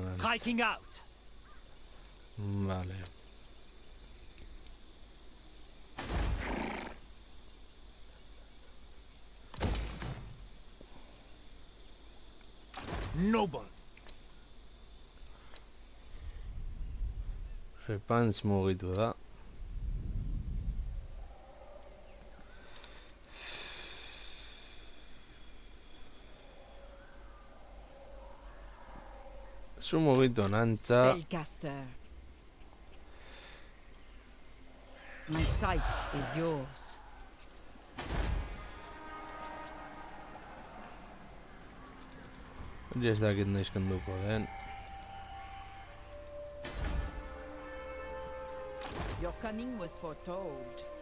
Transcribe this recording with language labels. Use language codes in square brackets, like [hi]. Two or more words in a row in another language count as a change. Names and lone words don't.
[en] Striking out. Vale. Noble. [eu] Repans mugitu da. Zu mugitu nantza. [en] Spellcaster. My sight is yours. [eu] Hori ez dakit noiz kenduko den. [en] Your coming was foretold.